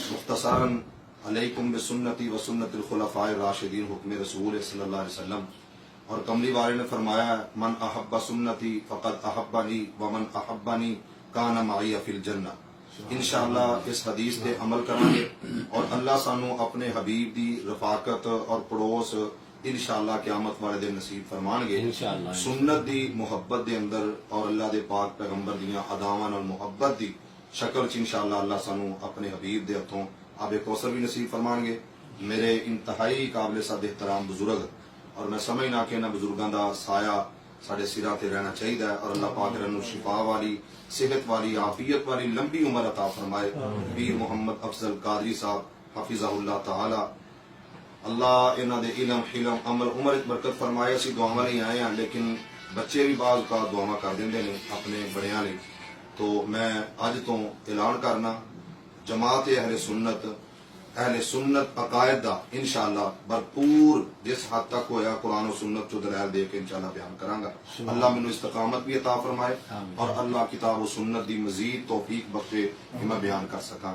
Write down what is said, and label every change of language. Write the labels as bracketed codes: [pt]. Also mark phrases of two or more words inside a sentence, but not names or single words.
[ar] مختصراً علیکم بسنتی و سنت الخلفاء الراشدین [ur] حکم رسول [ar] صلی اللہ علیہ وسلم [ur] اور کملی والے نے فرمایا [ar] من احب سنتی فقد احبنی ومن احبنی کان معی فی الجنہ. [pa] انشاءاللہ اس حدیث پہ عمل کریں گے اور اللہ سانو اپنے حبیب دی رفاقت اور پڑوس انشاءاللہ قیامت والے دن نصیب فرمان گے. سنت دی محبت دے اندر اور اللہ دے پاک پیغمبر دیاں اداواں اور محبت دی شکل چ انشاءاللہ اللہ سانو اپنے حبیب دے ہتھوں آب کوثر بھی نصیب فرمان گے. میرے انتہائی قابل صد احترام بزرگ اور میں سمجھنا کہ انہاں بزرگاں دا سایہ ساڈے سراں تے رہنا چاہیے اور اللہ پاک انہاں شفا والی صحت والی عافیت والی لمبی عمر عطا فرمائے. پیر محمد افضل قادری صاحب [ar] حفظہ اللہ تعالی [pa] اللہ انہاں دے علم حلم عمل عمر برکت فرمائے. اسی دعاواں لئی آئے ہیں لیکن بچے بھی بعض کا دعاواں کر دیندے نے اپنے بڑیاں لئی. تو میں اج تو اعلان کرنا جماعت اہل سنت عقائد دا انشاءاللہ بھرپور جس حد تک ہویا قرآن و سنت چو دلائل دے کے انشاءاللہ بیان کراں گا. اللہ مینوں استقامت بھی عطا فرمائے اور اللہ کتاب و سنت دی مزید توفیق بخشے کہ میں بیان کر سکاں.